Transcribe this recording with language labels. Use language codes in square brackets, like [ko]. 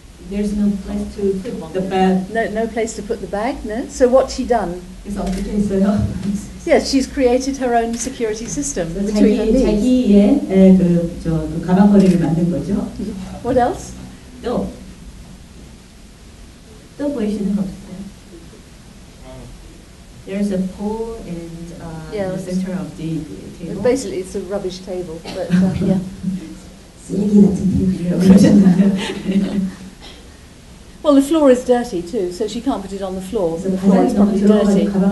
[en] There's no place to put the bag. No place to put the bag, no. So what's she done? [ko] 그래서 어떻게 했어요? [en] Yes, she's created her own security system between her knees. [ko] 자기의 그 가방걸이를 만든 거죠. [en] What else? [ko] 또 보이시는 거 없어요? [en] There's a pole in the center of the table. Basically, it's a rubbish table, but yeah. [ko] 쓰레기 같은 테이블이라고 그러셨나요? [en] Well, the floor is dirty too, so she can't put it on the floor. The floor is probably dirty.